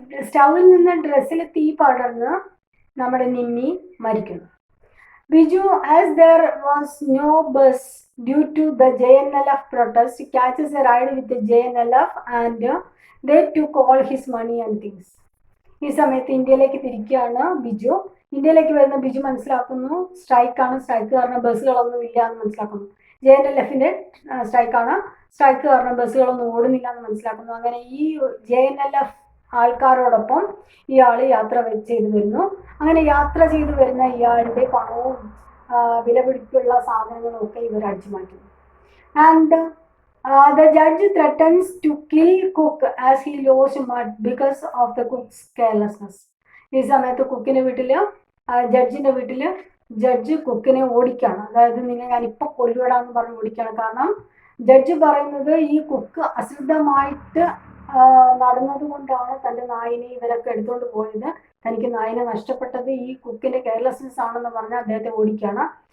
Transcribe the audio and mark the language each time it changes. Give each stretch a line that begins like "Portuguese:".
Malayalam: സ്റ്റൗവിൽ നിന്ന് ഡ്രസ്സിൽ തീ പടർന്ന് നമ്മുടെ നിമ്മി മരിക്കുന്നു.
English: Biju, as there was no bus due to the JNLF protest, catches a ride with the JNLF and they took all his money and things.
Malayalam: ഈ സമയത്ത് ഇന്ത്യയിലേക്ക് തിരിക്കുകയാണ് ബിജു. ഇന്ത്യയിലേക്ക് വരുന്ന ബിജു മനസ്സിലാക്കുന്നു സ്ട്രൈക്കാണ്, സ്ട്രൈക്ക് കാരണം ബസ്സുകളൊന്നും ഇല്ല എന്ന് മനസ്സിലാക്കുന്നു. JNLFന്റെ സ്ട്രൈക്കാണ്, സ്ട്രൈക്ക് കാരണം ബസ്സുകളൊന്നും ഓടുന്നില്ല എന്ന് മനസ്സിലാക്കുന്നു. അങ്ങനെ ഈ JNLF ആൾക്കാരോടൊപ്പം ഇയാൾ യാത്ര ചെയ്തു വരുന്നു. അങ്ങനെ യാത്ര ചെയ്തു വരുന്ന ഇയാളുടെ പണവും വിലപിടിപ്പുള്ള സാധനങ്ങളും ഒക്കെ ഇവർ അടിച്ചു മാറ്റുന്നു.
English: And the judge threatens to kill cook as he lost mud because of the cook's carelessness.
Malayalam: ഈ സമയത്ത് കുക്കിന്റെ വീട്ടില്, ജഡ്ജിന്റെ വീട്ടില് ജഡ്ജ് കുക്കിനെ ഓടിക്കാണ്. അതായത് നിന്നെ ഞാനിപ്പോൾ കൊല്ലുവിടാന്ന് പറഞ്ഞ് ഓടിക്കാണ്. കാരണം ജഡ്ജ് പറയുന്നത് ഈ കുക്ക് അശ്രദ്ധമായിട്ട് നടന്നത് കൊണ്ടാണ് തൻ്റെ നായിനെ ഇവരൊക്കെ എടുത്തുകൊണ്ട് പോയത്, തനിക്ക് നായിനെ നഷ്ടപ്പെട്ടത് ഈ കുക്കിന്റെ കെയർലെസ്നെസ് ആണെന്ന് പറഞ്ഞ് അദ്ദേഹത്തെ ഓടിക്കാണ്.